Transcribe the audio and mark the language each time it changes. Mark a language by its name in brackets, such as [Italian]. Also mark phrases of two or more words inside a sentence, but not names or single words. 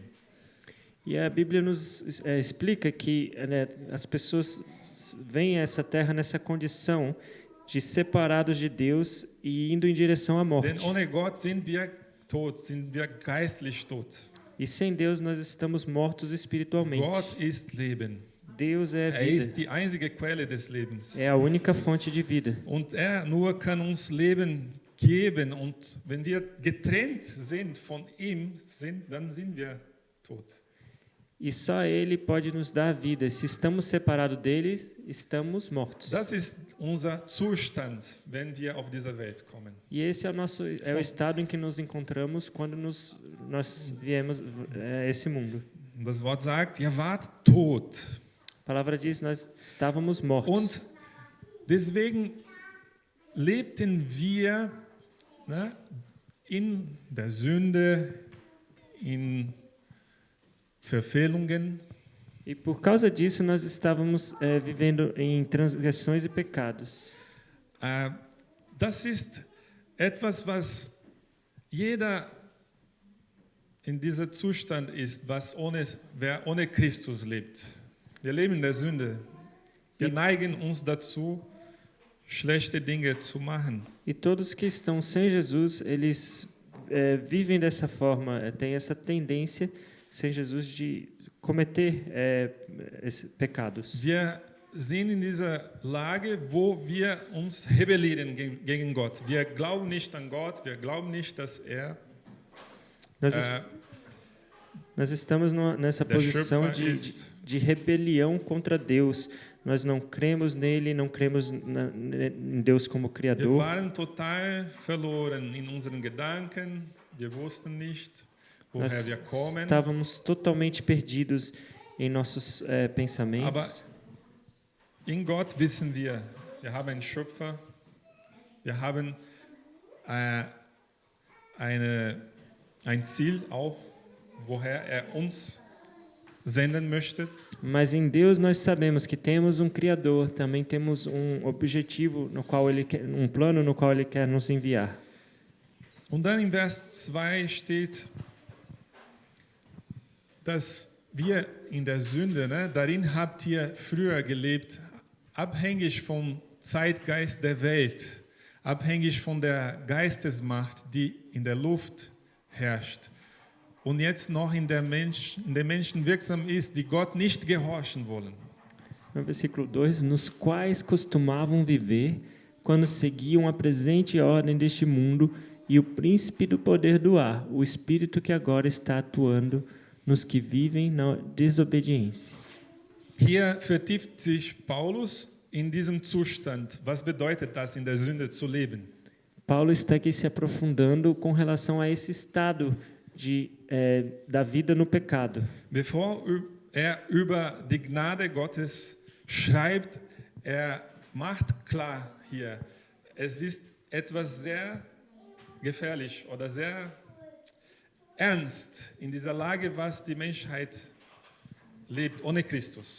[Portuguese] E a Bíblia nos explica que as pessoas vêm a essa terra nessa condição de separados de Deus e indo em direção à morte. [German] Denn ohne Gott sind wir tot, sind wir geistlich tot. [Portuguese] E sem Deus nós estamos mortos espiritualmente. [German] Gott ist Leben. [Portuguese] Deus é [German] Er ist [Portuguese] vida. [German] die einzige Quelle des Lebens. [Portuguese] É a única fonte de vida. [German] Und er nur kann uns Leben geben. Und wenn wir getrennt sind von ihm, dann sind wir tot. [Portuguese] E só Ele pode nos dar a vida. Se estamos separados dele, estamos mortos. [German] Das ist unser Zustand, wenn wir auf diese Welt kommen. [Portuguese] E esse é o estado em que nos encontramos quando nós viemos a esse mundo. [German] Und das Wort sagt, ihr wart tot. [Portuguese] A palavra diz, nós estávamos mortos. [German] Und deswegen lebten wir in der Sünde, in Verfehlungen. [Portuguese] E por causa disso, nós estávamos vivendo em transgressões e pecados. [German] Das ist etwas, was jeder in diesem Zustand ist, wer ohne Christus lebt. Wir leben in der Sünde. Wir neigen uns dazu, schlechte Dinge zu machen. [Portuguese] E todos que estão sem Jesus, eles vivem dessa forma, têm essa tendência, sem Jesus, de cometer pecados. [German] Wir sind in dieser Lage, wo wir uns rebellieren gegen Gott. Wir glauben nicht an Gott, wir glauben nicht, dass er [Portuguese] Nós estamos nessa posição de rebelião contra Deus. Nós não cremos nele, não cremos em Deus como [German] Wir [Portuguese] Criador. [German] waren total verloren in unseren Gedanken. Wir wussten nicht, [Portuguese] Nós [German] woher wir kommen. [Portuguese] estávamos totalmente perdidos em nossos pensamentos. [German] Aber in Gott wissen wir haben einen Schöpfer, wir haben ein Ziel auch, woher er uns senden möchte. [Portuguese] Mas em Deus nós sabemos que temos um Criador, também temos um objetivo no qual Ele quer, um plano no qual Ele quer nos enviar. [German] Und dann im Vers 2 steht, dass wir in der Sünde, darin habt ihr früher gelebt, abhängig vom Zeitgeist der Welt, abhängig von der Geistesmacht, die in der Luft herrscht und jetzt noch in den Menschen wirksam ist, die Gott nicht gehorchen wollen. [Portuguese] No versículo 2, nos quais costumavam viver quando seguiam a presente ordem deste mundo e o príncipe do poder do ar, o espírito que agora está atuando nos que vivem na desobediência. [German] Hier vertieft sich Paulus in diesem Zustand. Was bedeutet das, in der Sünde zu leben? [Portuguese] Paulo está aqui se aprofundando com relação a esse estado da vida no pecado. [German] Bevor er über die Gnade Gottes schreibt, er macht klar hier, es ist etwas sehr gefährlich oder sehr ernst in dieser Lage, was die Menschheit lebt ohne Christus.